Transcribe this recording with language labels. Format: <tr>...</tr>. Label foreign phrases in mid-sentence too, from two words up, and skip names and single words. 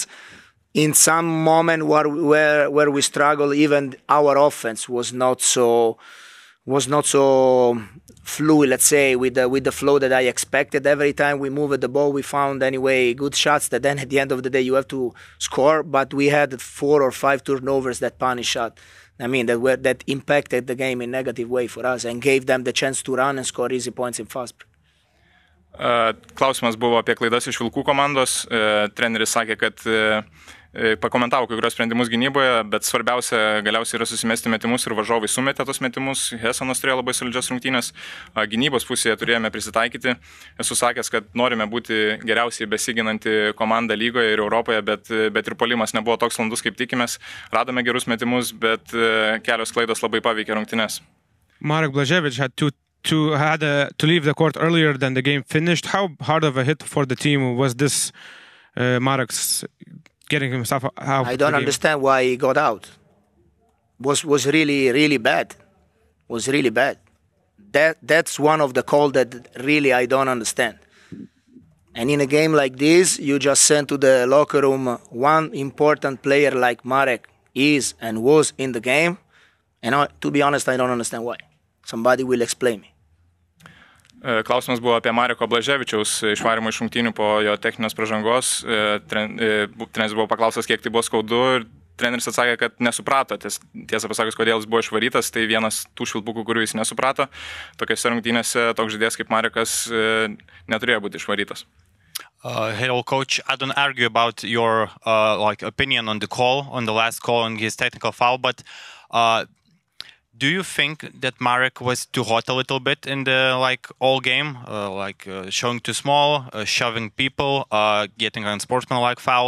<en>In some moment where we struggle, even our offense was not so fluid, let's say, with the flow that I expected. Every time we moved the ball, we found anyway good shots that then at the end of the day you have to score. But we had 4 or 5 turnovers that punish shot. I mean that impacted the game in a negative way for us and gave them the chance to run and score easy points in fast break.</en> <lt>Klausimas buvo apie klaidas iš Vilkų komandos. Treneris sakė, kad pakomentavo kai kurios sprendimus gynyboje, bet svarbiausia galiausiai yra susimesti metimus ir varžovai sumetė tos metimus. Hessonas turėjo labai solidžias rungtynės. Gynybos pusėje turėjome prisitaikyti. Esu sakęs, kad norime būti geriausiai besiginanti komanda lygoje ir Europoje, bet ir puolimas nebuvo toks landus, kaip tikimės. Radome gerus metimus, bet kelios klaidos labai paveikė rungtynės.</lt> <en>Marek Blaževič had to leave the court earlier than the game finished. How hard of a hit for the team was this? Marek's getting himself out. I don't understand why he got out. Was really bad. Was really bad. That's one of the calls that really I don't understand. And in a game like this, you just send to the locker room one important player like Marek is and was in the game. And to be honest, I don't understand why. Somebody will explain me.</en> <lt>Klausimas buvo apie Mareko Blaževičiaus išvarimą iš rungtynių po jo techninės pražangos. Treneris buvo paklausęs, kiek tai buvo skaudu, ir treneris atsakė, kad nesuprato. Tiesą pasakius, kodėl jis buvo išvarytas, tai vienas tų švilpukų, kurių jis nesuprato. Tokiose rungtynėse toks žaidėjas kaip Marekas neturėjo būti išvarytas.</lt> <en>Hello, coach. I don't argue about your opinion on the call, on the last call, on his technical foul, but do you think that Marek was too hot a little bit in the all game, showing too small, shoving people, getting an unsportsmanlike foul?</en>